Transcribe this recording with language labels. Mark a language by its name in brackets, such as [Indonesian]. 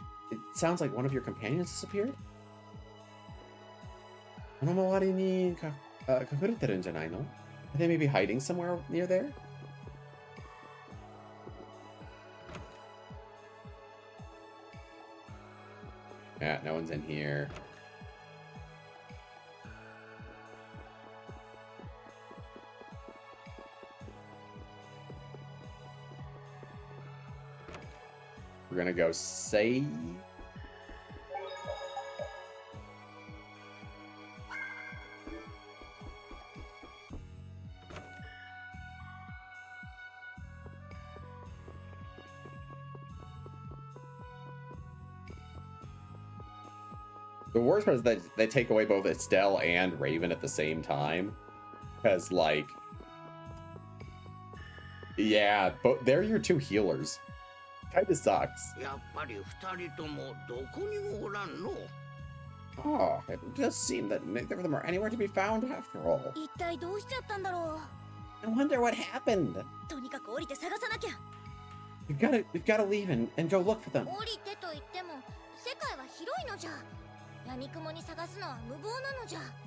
[English] It sounds like one of your companions disappeared? [Japanese] この周りに隠れてるんじゃないの? [English] Are they maybe hiding somewhere near there? Yeah, no one's in here. We're gonna go save. The worst part is that they take away both Estelle and Raven at the same time. Because, like, yeah, but they're your two healers. Kinda sucks. [Japanese] やっぱり二人ともどこにもおらんの。 [English] Oh, it does seem that neither of them are anywhere to be found after all. [Japanese] 一体どうしちゃったんだろ [English] I wonder what happened. [Japanese] う。とにかく降りて探さなきゃ。 [English] We've gotta leave and go look for them. [Japanese] 降りてと言っても世界は広いのじゃ。闇雲に探すのは無謀なのじゃ。